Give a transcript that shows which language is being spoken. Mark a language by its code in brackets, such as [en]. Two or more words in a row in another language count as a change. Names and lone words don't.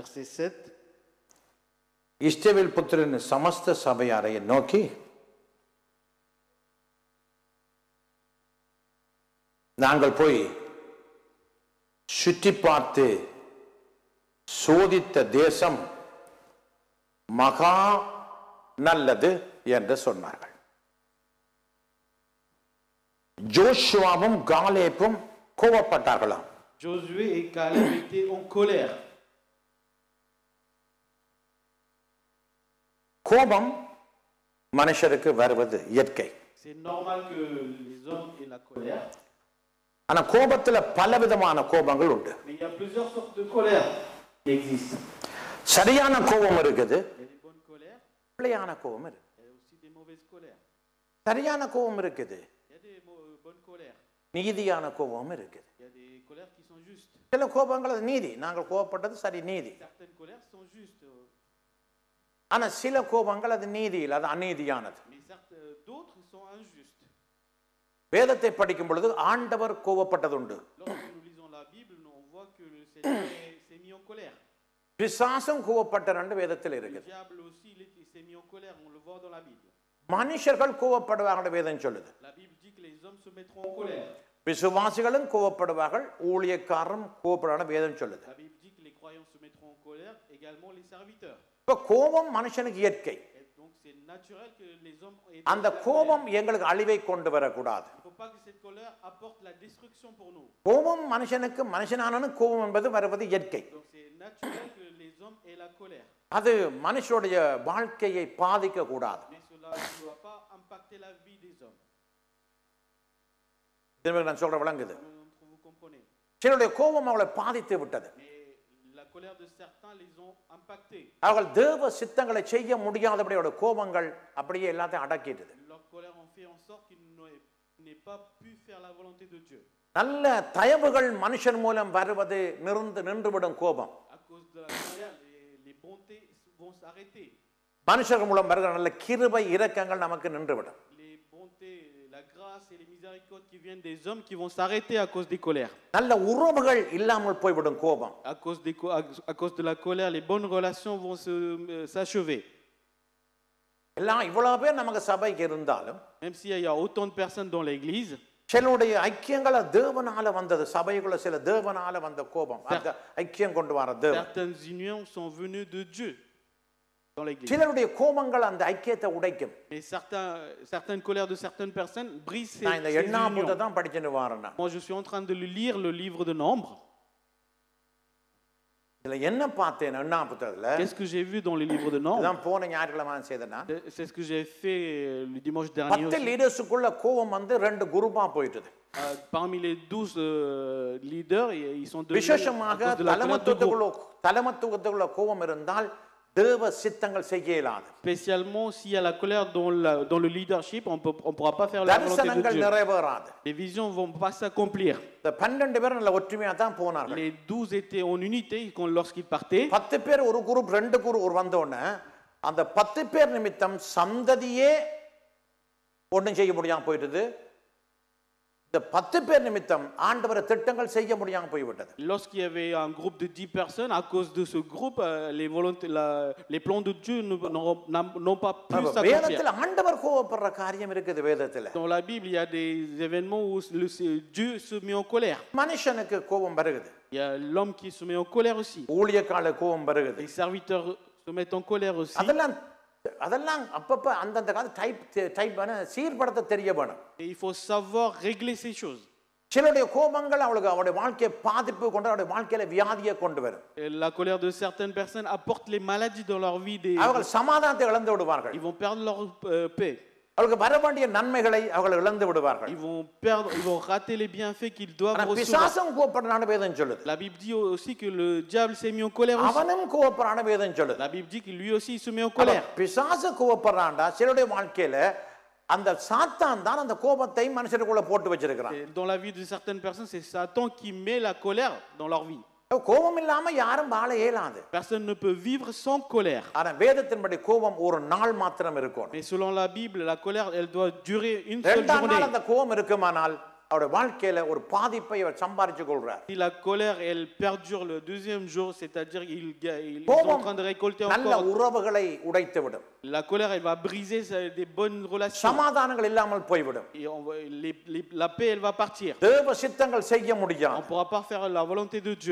[ta] இஸ்ரவேல் புத்திரன் சமஸ்த சபையாரை நோக்கி, நாங்கள் போய் சுற்றி பார்த்து சோதித்த தேசம் மகா நல்லது என்று சொன்னார்கள். ஜோஷுவாவும் காலேப்பும் கோபப்பட்டார்களாம். [fr] Josué et Caleb étaient en colère. [ta] கோபம் மனுஷருக்கு வருவது இயற்கை. [fr] C'est normal que les hommes aient la colère. [ta] ஆனா கோபத்துல பலவிதமான கோபங்கள் உண்டு. [fr] Mais il y a plusieurs sortes de colère qui existent. [ta] சரியான கோபம் இருக்குது. [fr] Il y a des bonnes colères. [ta] பிழையான கோபம் இருக்கு. [fr] Il y a aussi des mauvaises colères. [ta] சரியான கோபம் இருக்குது. [fr] Il y a des bonnes colères. [ta] நீதியான கோபம் இருக்குது. [fr] Il y a des colères qui sont justes. [ta] சில கோபங்கள் அது நீதி, நாங்கள் கோபப்பட்டது சரி நீதி. [fr] Certaines colères sont justes. [ta] ஆனா சில கோபங்கள் அது நீதி இல்ல, அது அநீதியானது. [fr] Mais d'autres sont injustes. [ta] வேதத்தை படிக்கும் பொழுது ஆண்டவர் கோபப்பட்டது உண்டு. [fr] Lorsque nous lisons la Bible, on voit que le Seigneur s'est mis en colère. [ta] பிசாசும் கோபப்பட்டார் என்று வேதத்தில் இருக்குது. [fr] Le diable aussi s'est mis en colère, on le voit dans la Bible. [ta] மனுஷர்கள் கோபப்படுவார்கள் வேதம் சொல்லுது. [fr] La Bible dit que les hommes se mettront en colère. [ta] விசுவாசிகளும் கோபப்படுவார்கள், ஊழியக்காரரும் கோபப்படுவார்கள் வேதம் சொல்லுது. [fr] La Bible dit que les croyants se mettront en colère, également les serviteurs. [ta] இப்ப கோபம் மனுஷனுக்கு இயற்கை. [fr] Donc c'est naturel que les hommes aient [ta] அந்த கோபம் எங்களுக்கு அழிவை கொண்டு வரக்கூடாது. [fr] Il ne faut pas que cette colère apporte la destruction pour nous. [ta] கோபம் மனுஷனுக்கு மனுஷனானவனுக்கு கோபம் என்பது வருவது இயற்கை. [fr] Donc c'est naturel que les hommes aient la colère. [ta] அது மனுஷனுடைய வாழ்க்கையை பாதிக்க கூடாது. [fr] Mais cela ne doit pas impacter la vie des hommes. [ta] நான் சொல்ற விளங்குது. [fr] Vous comprenez. [ta] சிலருடைய கோபம் அவளை பாதித்து விட்டது. [fr] La colère de certains les ont impactés. [ta] அவர்கள் தேவ சித்தங்களை செய்ய முடியாதபடி அவருடைய கோபங்கள் அப்படியே எல்லாத்தையும் அடக்கிட்டது. [fr] Leur colère ont fait en sorte qu'ils n'aient pas pu faire la volonté de Dieu. [ta] நல்ல தயவுகள் மனுஷன் மூலம் வருவது நின்றுவிடும் கோபம். [fr] À cause de la colère, les bontés vont s'arrêter. [ta] மனுஷர் மூலம் வருகிற நல்ல கிருபை இரக்கங்கள் நமக்கு நின்றுவிடும். [fr] Les bontés, la grâce et les miséricordes qui viennent des hommes qui vont s'arrêter à cause des colères. [ta] நல்ல உறவுகள் இல்லாமல் போய்விடும் கோபம். [fr] À cause de la colère, les bonnes relations vont s'achever. [ta] எல்லாம் இவ்வளவு பேர் நமக்கு சபைக்கு இருந்தாலும், [fr] même s'il y a autant de personnes dans l'église, [ta] சிலருடைய ஐக்கியங்கள தேவனால வந்தது, சபைக்குள்ள சில தேவனால வந்த கோபம், அந்த ஐக்கியம் கொண்டு வர தேவன். [fr] Certaines unions sont venues de Dieu dans l'église. [ta] சிலருடைய கோபங்கள் அந்த ஐக்கியத்தை உடைக்கும். [fr] Mais certaines colères de certaines personnes brisent ces [ta] நான் இந்த எண்ணாபுத்தை தான் படிச்சிட்டு வரேன். [fr] Moi je suis en train de lire le livre de Nombre. [ta] இதுல என்ன பார்த்தேன் எண்ணாபுத்தத்துல? [fr] Qu'est-ce que j'ai vu dans le livre de Nombre? [ta] நான் போன ஞாயிற்றுக்கிழமை செய்தேனா? [fr] C'est ce que j'ai fait le dimanche dernier. [ta] 10 லீடர்ஸ்க்குள்ள கோபம் வந்து ரெண்டு குரூப்பா போயிட்டது. [fr] Parmi les 12 leaders, ils sont devenus [ta] விசேஷமாக தலைமத்துவத்துக்குள்ள கோபம் இருந்தால் தேவ சித்தங்கள் செய்ய இயலாது. [fr] Spécialement s'il y a la colère dans le leadership, on pourra pas faire la volonté de [ta] தரிசனங்கள் [fr] Dieu. [ta] நிறைவேறாது. [fr] Les visions vont pas s'accomplir. [ta] இந்த 12 பேர் நல்ல ஒற்றுமையா தான் போனார்கள். [fr] Les 12 étaient en unité lorsqu'ils partaient. [ta] 10 பேர் ஒரு குரூப் 2 குரூப் ஒரு வந்த உடனே அந்த 10 பேர் நிமித்தம் சந்ததியே ஒண்ணும் செய்ய முடியாம போயிட்டது. இந்த 10 பேர் நிமித்தம் ஆண்டவர் திட்டங்கள் செய்ய முடியாம போய்விட்டது. [fr] Lorsqu'il y avait un groupe de 10 personnes, à cause de ce groupe, les plans de Dieu n'ont pas pu s'accomplir. [ta] வேதத்தில் ஆண்டவர் கோபப்படுற காரியம் இருக்குது வேதத்தில். [fr] Dans la Bible, il y a des événements où Dieu se met en colère. [ta] மனுஷனுக்கு கோபம் வருகிறது. [fr] Il y a l'homme qui se met en colère aussi. [ta] ஊழியக்காரர்களுக்கு கோபம் வருகிறது. [fr] Les serviteurs se mettent en colère aussi. [ta] அதெல்லாம் அப்பப்ப அந்தந்த கால டைப் சீர்படுத்த தெரிய வேணும். [fr] Et il faut savoir régler ces choses. [ta] சிலருடைய கோபங்கள் அவருடைய வாழ்க்கையை பாதிப்பு கொண்டு அவருடைய வாழ்க்கையில வியாதியை கொண்டு வரும். [fr] La colère de certaines personnes apporte les maladies dans leur vie. [ta] அவர்கள் சமாதானத்தை இழந்து விடுவார்கள். [fr] Ils vont perdre leur paix. [ta] அவர்களுக்கு வர வேண்டிய நன்மைகளை அவர்கள் இழந்து விடுவார்கள். [fr] Ils vont rater les bienfaits qu'ils doivent recevoir. [ta] பிசாசும் கோபப்படுறான்னு வேதம் சொல்லுது. [fr] La Bible dit aussi que le diable s'est mis en colère aussi. [ta] அவனும் கோபப்படுறான்னு வேதம் சொல்லுது. [fr] La Bible dit que lui aussi se met en colère. [ta] பிசாசு கோபப்படுறான்டா சிலருடைய வாழ்க்கையில அந்த சாத்தான் தான் அந்த கோபத்தை மனுஷருக்குள்ள போட்டு வச்சிருக்கான். [fr] Dans la vie de certaines personnes, c'est Satan qui met la colère dans leur vie. [ta] கோபம் இல்லாம யாரும் வாழ இயலாது. [fr] Personne ne peut vivre sans colère. [ta] ஆனா வேதத்தின்படி கோபம் ஒரு நாள் மாத்திரம் இருக்கும். [fr] Mais selon la Bible, la colère, elle doit durer une seule journée. [ta] அந்த கோபம் இருக்குமானால் அவருடைய வாழ்க்கையில ஒரு பாதிப்பை அவர் சம்பாதிச்சு கொள்றார். [fr] Si la colère elle perdure le deuxième jour, c'est-à-dire ils sont en train de récolter encore. [ta] நல்ல உறவுகளை உடைத்து விடும். [fr] La colère elle va briser des bonnes relations. [ta] சமாதானங்கள் இல்லாமல் போய்விடும். [fr] La paix elle va partir. [ta] தேவ சித்தங்கள் செய்ய முடியாது. [fr] On pourra pas faire la volonté de Dieu.